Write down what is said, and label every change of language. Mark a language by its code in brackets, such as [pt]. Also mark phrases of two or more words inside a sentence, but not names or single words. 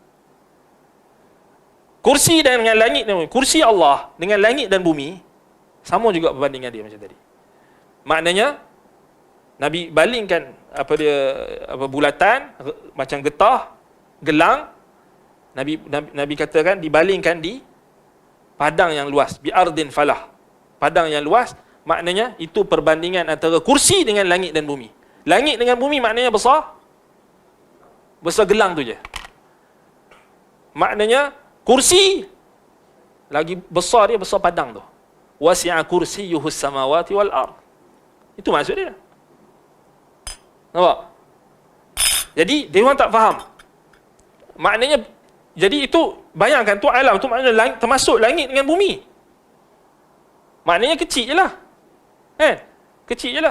[ms] Kursi dengan langit dan bumi. Kursi Allah dengan langit dan bumi sama juga perbandingan dia macam tadi. Maknanya Nabi balingkan bulatan macam getah, gelang. Nabi katakan dibalingkan di padang yang luas, [ar] بأرض فلاة. [ms] Padang yang luas, maknanya itu perbandingan antara kursi dengan langit dan bumi. Langit dengan bumi maknanya besar gelang tu je. Maknanya kursi lagi besar dia, besar padang tu. [ar] وسع كرسيه السماوات والأرض. [ms] Itu maksud dia. Nampak? Jadi dia orang tak faham. Maknanya, jadi itu bayangkan tu alam tu maknanya termasuk langit dengan bumi. Maknanya kecil je lah. Kecil je lah.